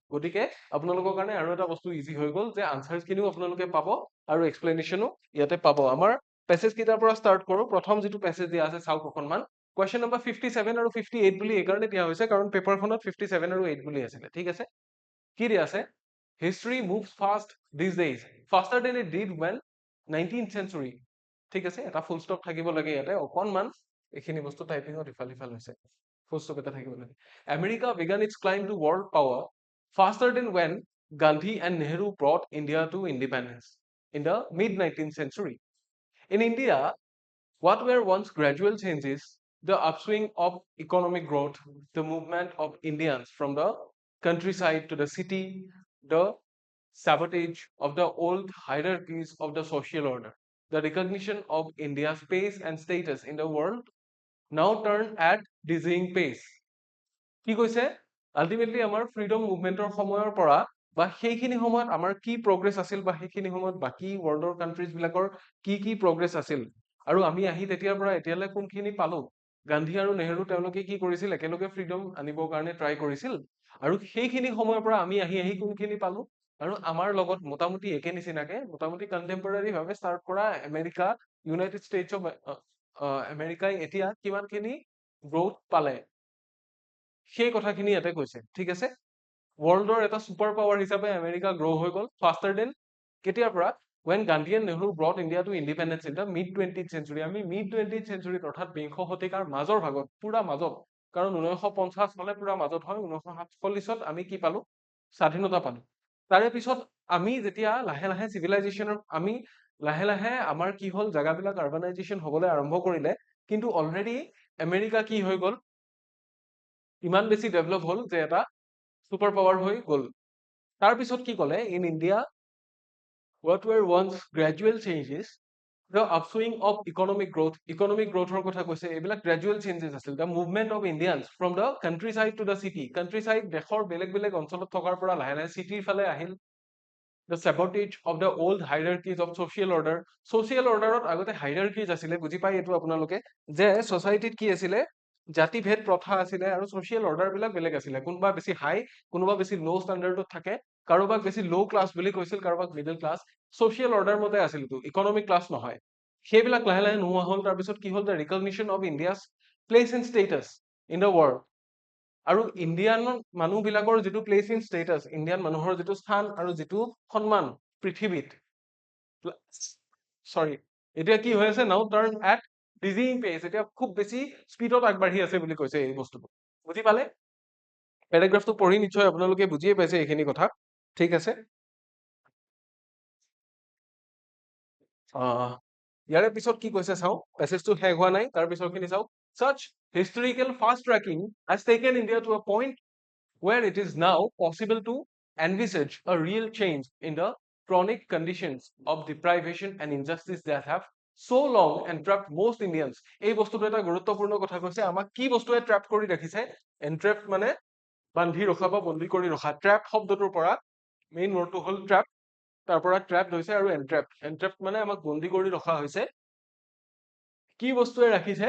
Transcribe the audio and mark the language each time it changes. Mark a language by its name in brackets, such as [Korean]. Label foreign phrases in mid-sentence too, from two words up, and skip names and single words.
[Assamese] গতিকে আপোনালোকৰ কাৰণে আৰু এটা বস্তু ইজি হৈ গ'ল যে আনচাৰখিনিও আপোনালোকে পাব আৰু এক্সপ্লেনেশ্যনো ইয়াতে পাব। আমাৰ পেছেজ কেইটাৰ পৰা ষ্টাৰ্ট কৰো। প্ৰথম যিটো পেছেজ দিয়া আছে চাওক অকণমান। [English] question number [Assamese] 57 আৰু 58 বুলি এইকাৰণে দিয়া হৈছে কাৰণ পেপাৰখনত 57 আৰু 8 বুলি আছিলে। ঠিক আছে, কি দিয়া আছে? [English] History moves fast these days, faster than it did when 19th century. [Assamese] ঠিক আছে, এটা [English] full stop [Assamese] থাকিব লাগে ইয়াতে অকণমান, এইখিনি বস্তু টাইপিঙত ইফাল সিফাল হৈছে, [English] full stop [Assamese] এটা থাকিব লাগে। [English] আমেৰিকা began its climb to world power faster than when Gandhi and Nehru brought India to independence in the mid 19th century. In India, what were once gradual changes, the upswing of economic growth, the movement of Indians from the countryside to the city, the sabotage of the old hierarchies of the social order, the recognition of India's pace and status in the world, now turn at dizzying pace. [Assamese] কি কৈছে? আল্টিমেটলি আমাৰ [English] freedom movement [Assamese] সময়ৰ পৰা বা সেইখিনি সময়ত আমাৰ কি প্ৰগ্ৰেছ আছিল, বা সেইখিনি সময়ত বাকী [English] world countries [Assamese] বিলাকৰ কি প্ৰগ্ৰেছ আছিল, আৰু আমি আহি তেতিয়াৰ পৰা এতিয়ালৈ কোনখিনি পালো। গান্ধী আৰু নেহেৰু তেওঁলোকে কি কৰিছিল, একেলগে ফ্ৰীডম আনিবৰ কাৰণে ট্ৰাই কৰিছিল, আৰু সেইখিনি সময়ৰ পৰা আমি আহি কোনখিনি পালো। আৰু আমাৰ লগত মোটামুটি একে নিচিনাকে মোটামুটি কণ্টেম্পৰাৰী ভাৱে ষ্টাৰ্ট কৰা আমেৰিকা, ইউনাইটেড ষ্টেটছ অফ আমেৰিকাই এতিয়া কিমানখিনি গ্ৰথ পালে, সেই কথাখিনি ইয়াতে কৈছে। ঠিক আছে, ৱৰ্ল্ডৰ এটা [English] super power [Assamese] হিচাপে আমেৰিকা গ্ৰ' হৈ গ'ল [English] faster than [Assamese] কেতিয়াৰ পৰা? [English] when Gandhi and Nehru brought India to independence in the mid 20th century। [Assamese] আমি [English] mid 20th century [Assamese] অৰ্থাৎ বিংশ শতিকাৰ মাজৰ ভাগত, পুৰা মাজত, কাৰণ 1950 চনে পুৰা মাজত হয়, 1947ত আমি কি পালো? স্বাধীনতা পালো। তাৰে পিছত আমি যেতিয়া লাহে লাহে চিভিলাইজেশ্যনৰ আমি লাহে লাহে আমাৰ কি হ'ল, জাগাবিলাক আৰবানাইজেশ্যন হ'বলৈ আৰম্ভ কৰিলে, কিন্তু অলৰেডি আমেৰিকা কি হৈ গ'ল, ইমান বেছি ডেভেলপ হ'ল যে এটা [English] super power [Assamese] হৈ গ'ল। তাৰপিছত কি ক'লে? [English] In India what were once gradual changes, the upswing of economic growthৰ [Assamese] কথা কৈছে। এইবিলাক [English] gradual changes [Assamese] আছিল, [English] the movement of Indians from the countryside to the city, [Assamese] countryside দেশৰ বেলেগ বেলেগ অঞ্চলত থকাৰ পৰা লাহে লাহে চিটিৰ ফালে আহিল। [English] the sabotage of the old hierarchies of social order, social orderত [Assamese] আগতে hierarchies আছিলে, বুজি পাই এইটো আপোনালোকে, যে societyত কি আছিলে, জাতিভেদ প্ৰথা আছিলে, আৰু social order বিলাক বেলেগ আছিলে, কোনোবা বেছি হাই, কোনোবা বেছি [English] low standard [Assamese] থাকে, কাৰোবাক বেছি [English] low class [Assamese] বুলি কৈছিল, কাৰোবাক [English] middle class, social order [Assamese] মতে আছিল, এইটো [English] economic class [Assamese] নহয়। সেইবিলাক লাহে লাহে নোহোৱা হ'ল। তাৰপিছত কি হ'ল, [English] the recognition of India's place and status in the world, [Assamese] আৰু ইণ্ডিয়ান মানুহবিলাকৰ যিটো [English] place in status, [Assamese] ইণ্ডিয়ান মানুহৰ যিটো স্থান আৰু যিটো সন্মান পৃথিৱীত, চৰি, এতিয়া কি হৈ আছে, [English] now turn at dizzying pace, [Assamese] এতিয়া খুব বেছি স্পীডত আগবাঢ়ি আছে বুলি কৈছে এই বস্তুটো। বুজি পালে? পেৰাগ্ৰাফটো পঢ়ি নিশ্চয় আপোনালোকে বুজিয়ে পাইছে এইখিনি কথা। ঠিক আছে, ইয়াৰে পিছত কি কৈছে চাওঁ, পেছেজটো শেষ হোৱা নাই, তাৰ পিছৰখিনি চাওক। [English] such historical fast tracking has taken India to a point where it is now possible to envisage a real change in the chronic conditions of deprivation and injustice that have so long entrapped most Indians। [Assamese] এই বস্তুটো এটা গুৰুত্বপূৰ্ণ কথা কৈছে, আমাক কি বস্তুৱে ট্ৰেপ কৰি ৰাখিছে? এনট্ৰেপ মানে বান্ধি ৰখা বা বন্দী কৰি ৰখা। ট্ৰেপ শব্দটোৰ পৰা [English] main word [Assamese] হ'ল ট্ৰেপ, তাৰ পৰা ট্ৰেপ হৈছে, আৰু এনট্ৰেপ মানে আমাক বন্দী কৰি ৰখা হৈছে। কি বস্তুৱে ৰাখিছে?